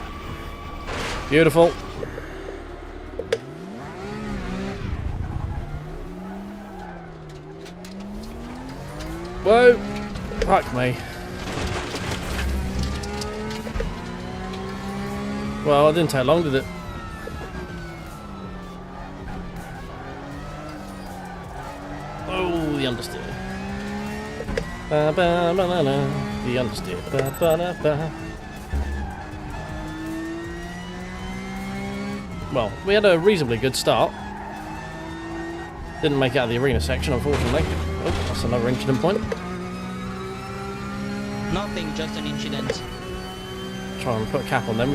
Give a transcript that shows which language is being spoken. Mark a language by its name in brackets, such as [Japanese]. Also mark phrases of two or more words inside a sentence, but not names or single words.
[English] Beautiful. Whoa. Fuck me. Well, it didn't take long, did it? Oh, the understeer. Ba ba ba la la. The understeer. Ba ba la ba. Well, we had a reasonably good start. Didn't make it out of the arena section, unfortunately. Oh, that's another incident point. Nothing, just an incident. Try and put a cap on them.